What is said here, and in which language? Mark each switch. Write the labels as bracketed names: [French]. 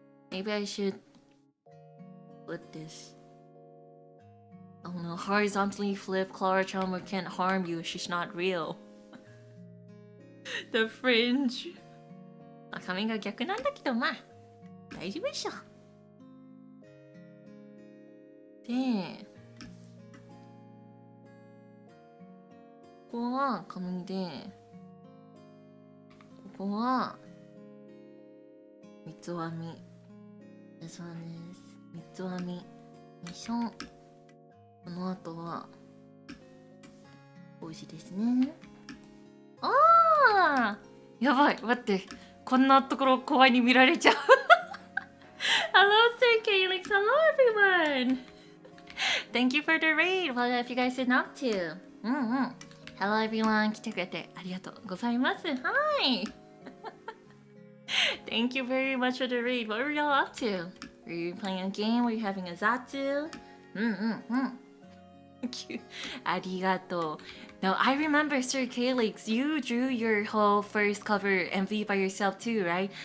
[English] Maybe I should flip this. Oh no, horizontally flip. Klara Charmwood can't harm you. She's not real. The fringe. [Japanese] 髪が逆なんだけど、まあ大丈夫でしょ。で、ここは髪で、ここは三つ編み。そうです。三つ編み。よいしょ。この後は帽子ですね。ああ、やばい、待って。こんなところ怖いに見られちゃう。 [English] Hello, Sir Calix. Hello, everyone. Thank you for the raid. What have you guys been up to? Hello, everyone. [Japanese] 来てくれてありがとうございます。 [English] Hi. Thank you very much for the raid. What were y'all up to? Were you playing a game? Were you having a zatsu? Cute. [Japanese] ありがとう。 [English] No, I remember Sir Calix, you drew your whole first cover MV by yourself too, right?